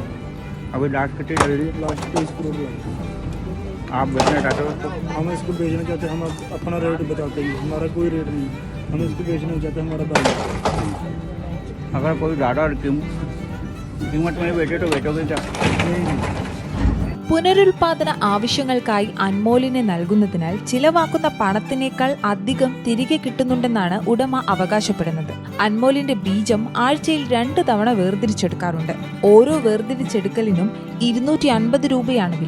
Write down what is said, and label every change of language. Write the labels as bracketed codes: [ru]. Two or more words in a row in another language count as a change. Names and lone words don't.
[hi] अभी लास्ट कितनी चल रही है? लास्ट 23 करोड़ लगा। आप बेचना चाहते हो तो? हम इसको बेचना चाहते हैं, हम अपना रेट बताते हैं, हमारा कोई रेट नहीं। हम इसको बेचना चाहते हैं, हमारा दाम। अगर कोई ज़्यादा कीमत में बेचे तो बेचोगे क्या? नहीं। [ml] പുനരുൽപാദന ആവശ്യങ്ങൾക്കായി അൻമോലിനെ നൽകുന്നതിനാൽ ചിലവാക്കുന്ന പണത്തിനേക്കാൾ അധികം തിരികെ കിട്ടുന്നുണ്ടെന്നാണ് ഉടമ അവകാശപ്പെടുന്നത്. അൻമോലിന്റെ ബീജം ആഴ്ചയിൽ 2 തവണ വേർതിരിച്ചെടുക്കാറുണ്ട്. ഓരോ വേർതിരിച്ചെടുക്കലിനും 250 രൂപയാണ് വില.